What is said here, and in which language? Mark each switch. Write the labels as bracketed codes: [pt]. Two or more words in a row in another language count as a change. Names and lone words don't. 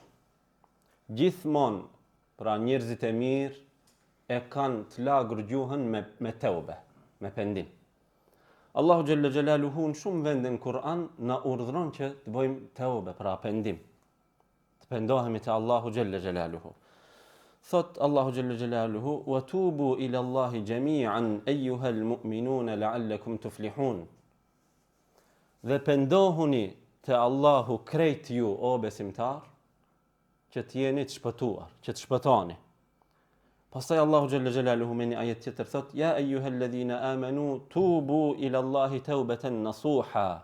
[sq] Gjithmonë, pra njerëzit e mirë e kanë të lagur gjuhën me teube, me pendim. Allahu [ar] جل جلاله [sq] në shumë vende në Kur'an na urdhëron që të bëjmë teube, pra pendim. Të pendohemi te Allahu [ar] جل جلاله. [sq] Thot Allahu [ar] جل جلاله: "وتوبوا إلى الله جميعا أيها المؤمنون لعلكم تفلحون." [sq] Dhe pendohuni te Allahu krejt ju, o besimtar, që të jeni të shpëtuar, që të shpëtoni. Pastaj Allahu [ar] جل جلاله [sq] me një ajet tjetër thot: [ar] "يا أيها الذين آمنوا توبوا إلى الله توبة نصوحا."